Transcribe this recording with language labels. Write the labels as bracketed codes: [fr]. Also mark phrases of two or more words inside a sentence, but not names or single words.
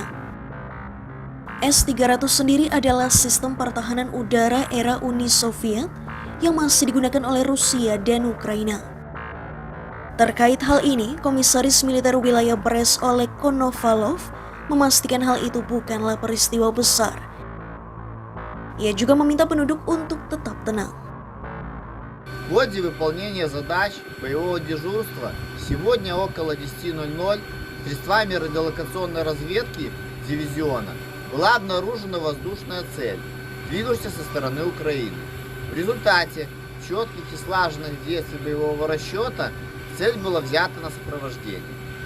[id] S-300 sendiri adalah sistem pertahanan udara era Uni Soviet yang masih digunakan oleh Rusia dan Ukraina. Terkait hal ini, Komisaris Militer Wilayah Brest Oleg Konovalov memastikan hal itu bukanlah peristiwa besar. Ia juga meminta penduduk untuk tetap tenang. [ru] В ходе выполнения задач боевого дежурства сегодня около 10:00 средствами радиолокационной разведки дивизиона была обнаружена воздушная цель, двинувшаяся со стороны Украины. В результате четких и слаженных действий боевого расчета цель была взята на сопровождение.